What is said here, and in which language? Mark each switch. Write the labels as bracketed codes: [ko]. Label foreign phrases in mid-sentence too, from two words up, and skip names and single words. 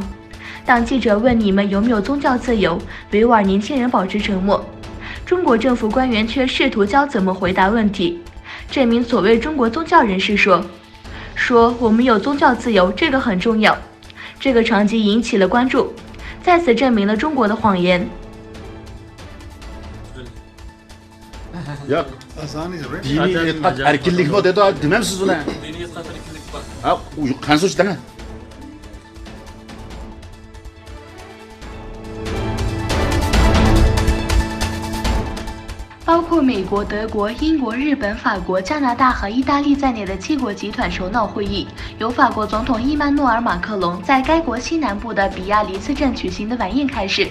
[zh] 当记者问你们有没有宗教自由，维吾尔年轻人保持沉默。中国政府官员却试图教怎么回答问题。这名所谓中国宗教人士说我们有宗教自由，这个很重要。这个场景引起了关注，再次证明了中国的谎言。 [tr] Ya dini etikat erkinlik mi dedi demem siz buna. Ha kan suç değil mi? [zh] 包括美国、德国、英国、日本、法国、加拿大和意大利在内的7国集团首脑会议，由法国总统伊曼诺尔·马克龙在该国西南部的比亚黎茨镇举行的晚宴开始。